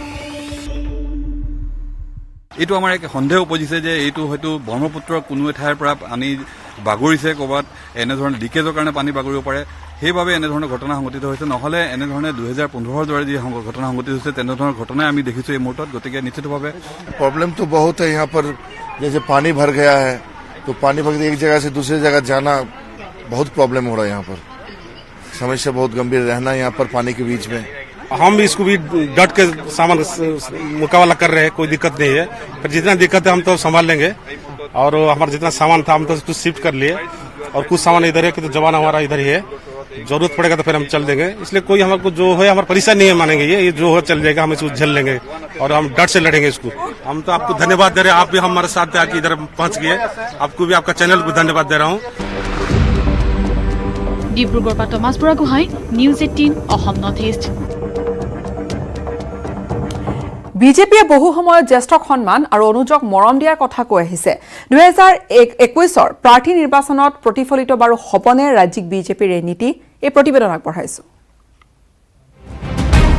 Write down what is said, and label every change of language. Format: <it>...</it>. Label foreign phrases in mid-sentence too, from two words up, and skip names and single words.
<as>এইটো আমাৰ এক সন্দেহ উপজিছে যে এইটো হয়তো ব্ৰহ্মপুত্ৰৰ কোনো ঠাইৰ পৰা পানী বাগৰিছে ক'ৰবাত এনেধৰণৰ লিকেজৰ কাৰণে পানী বাগৰিব পাৰে সেইবাবে এনেধৰণৰ ঘটনা সংঘটিত হৈছে নহ'লে এনেধৰণে 2015 দৰে যি ঘটনা সংঘটিত হৈছে তেনেধৰণৰ ঘটনাই আমি দেখিছোঁ এই মুহূৰ্তত গতিকে নিশ্চিতভাৱে</as> <hi>प्रॉब्लम तो बहुत है यहाँ पर जैसे पानी भर गया है तो पानी भर एक जगह से दूसरी जगह जाना बहुत प्रॉब्लम हो रहा है यहाँ पर समस्या बहुत गंभीर रहना यहाँ पर पानी के बीच में हम भी इसको भी डट के सामान मुकाबला कर रहे हैं कोई दिक्कत नहीं है पर जितना दिक्कत है हम तो संभाल लेंगे और हमारा जितना सामान था हम तो कुछ शिफ्ट कर लिए और कुछ सामान इधर है कि तो जवान हमारा इधर ही है जरूरत पड़ेगा तो फिर हम चल देंगे इसलिए कोई हमारे को जो है हमारा परेशान नहीं है मानेंगे ये जो है चल जाएगा हम इसको झेल लेंगे और हम डट से लड़ेंगे इसको हम तो आपको धन्यवाद दे रहे हैं आप भी हमारे साथ आके इधर पहुंच गए आपको भी आपका चैनल को धन्यवाद दे रहा हूँ</hi> <as>ডিব্ৰুগড়ৰ পৰা টমাছ বুঢ়াগোহাঁই নিউজ 18 অসম নৰ্থ ইষ্ট বিজেপিয়ে বহু সময়ত জ্যেষ্ঠক সন্মান আৰু অনুযোগ মৰম দিয়াৰ কথা কৈ আহিছে 2021ৰ প্ৰাৰ্থী নিৰ্বাচনত প্ৰতিফলিত বাৰু হ'বনে ৰাজ্যিক বিজেপিৰ এই নীতি এই প্ৰতিবেদন আগবঢ়াইছো</as>